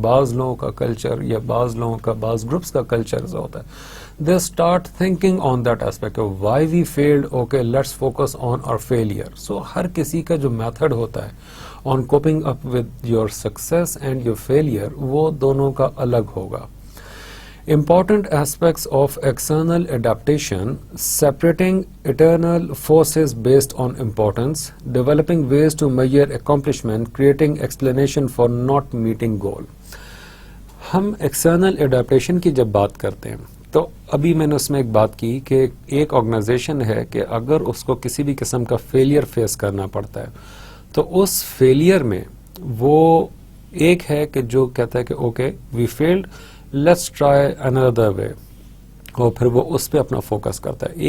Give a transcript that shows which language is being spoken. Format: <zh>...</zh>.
<ur>بعض لوگوں کا کلچر یا بعض لوگوں کا بعض گروپس کا کلچر ایسا ہوتا ہے,</ur> <en>They start thinking on that aspect, why we failed, okay let's focus on our failure.</en> <ur>سو ہر کسی کا جو میتھڈ ہوتا ہے</ur> <en>on coping up with your success and your failure,</en> <ur>وہ دونوں کا الگ ہوگا.</ur> <en>Important aspects of external adaptation: separating internal forces based on importance, developing ways to measure accomplishment, creating explanation for not meeting goal.</en> <ur>ہم external adaptation کی جب بات کرتے ہیں تو ابھی میں نے اس میں ایک بات کی کہ ایک آرگنائزیشن ہے کہ اگر اس کو کسی بھی قسم کا فیلئر فیس کرنا پڑتا ہے تو اس فیلئر میں وہ ایک ہے کہ جو کہتا ہے کہ</ur> <en>okay we failed, let's try another way,</en> <ur>اور پھر وہ اس پہ اپنا فوکس کرتا ہے.</ur>